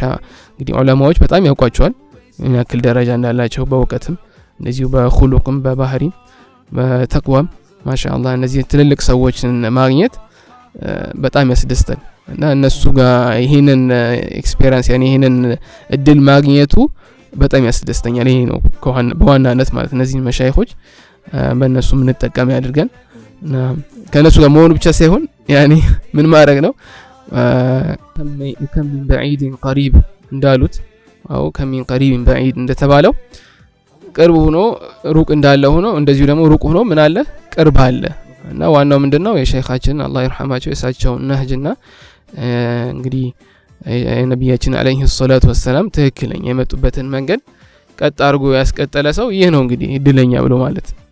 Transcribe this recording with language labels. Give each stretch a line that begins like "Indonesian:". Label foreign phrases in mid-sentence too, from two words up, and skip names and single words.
Amharic: እንግዲህ ዑለማዎች በጣም ያውቋቸዋል ምን ያክል ደረጃ እንዳላቸው በዕውቀትም እንደዚሁ በኹሉቅም በባህሪም በተቅዋም ማሻአላህ እነዚህ ትልልቅ ሰዎችን ማግኘት በጣም ያስደስታል እና እነሱ ጋር ይሄንን ኤክስፒሪየንስ ያኒ ይሄንን እድል ማግኘቱ በጣም ያስደስተኛል ይሄ ነው በዋናነት ማለት እነዚህ መሻይኾች በእነሱ ምን ተጠቀም ያድርገን ከነሱ ጋር መሆኑ ብቻ ሳይሆን ያኒ ምን ማድረግ ነው
Arabic: كم من بعيد قريب
Amharic: እንዳሉት
Arabic: أو كم من قريب بعيد
Amharic: እንደተባለው ቅርብ ሆኖ ሩቅ እንዳለ ሆኖ እንደዚሁ ደግሞ ሩቅ ሆኖ ምን አለ ቅርብ አለ እና ዋናው ምንድነው የሼኻችን አላህ ይርሐማቸው የሳቸው ነህጅና እንግዲህ የነብያችን
Arabic: عليه الصلاة والسلام
Amharic: ትክክለኛ የመጡበትን መንገድ ቀጥ አድርጎ ያስቀጠለ ሰው ይህ ነው እንግዲህ እድለኛ ብሎ ማለት